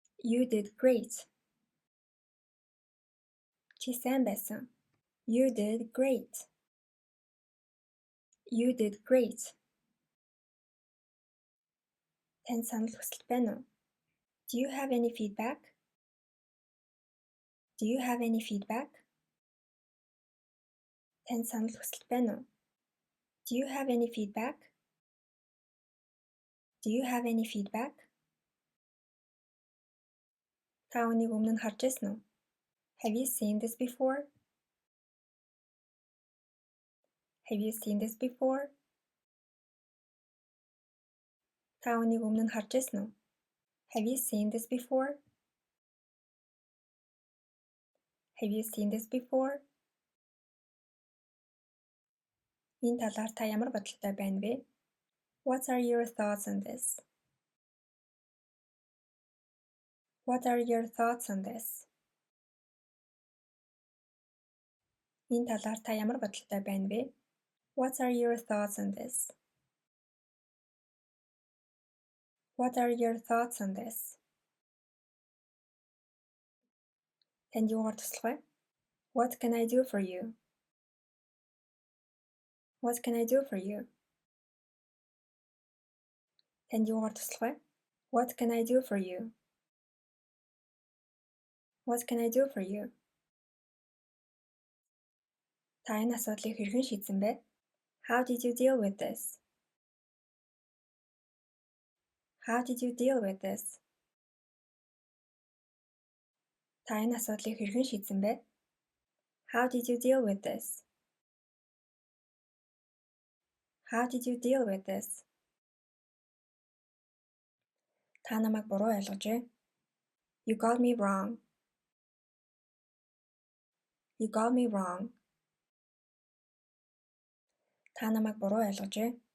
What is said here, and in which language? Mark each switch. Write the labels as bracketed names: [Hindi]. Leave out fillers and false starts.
[English] You did great. [Mongolian] Чи сайн байсан? [English] You did great. You did great. [Mongolian] Танд санал хүсэлт байна уу? [English] Do you have any feedback? Do you have any feedback? [Mongolian] Танд санал хүсэлт байна уу? [English] Do you have any feedback? Do you have any feedback? [Mongolian] Та үнийг өмнө нь харж байсан уу? [English] Have you seen this before? Have you seen this before? [Mongolian] Та үнийг өмнө нь харж байсан уу? [English] Have you seen this before? Have you seen this before? [Mongolian] Энэ талаар та ямар бодолтой байна вэ? [English] What are your thoughts on this? What are your thoughts on this? [Mongolian] Энэ талаар та ямар бодолтой байна вэ? [English] What are your thoughts on this? What are your thoughts on this? [Mongolian] Танд юугаар туслах вэ? [English] What can I do for you? What can I do for you? [Mongolian] Танд юугаар туслах вэ? [English] What can I do for you? What can I do for you? [Mongolian] Та энэ асуудлыг хэрхэн шийдсэн бэ? [English] How did you deal with this? How did you deal with this? [Mongolian] Та энэ асуудлыг хэрхэн шийдсэн бэ? [English] How did you deal with this? How did you deal with this? [Mongolian] Та намайг буруу ойлгожээ. [English] You got me wrong. You got me wrong. [Mongolian] Та намайг буруу ойлгожээ.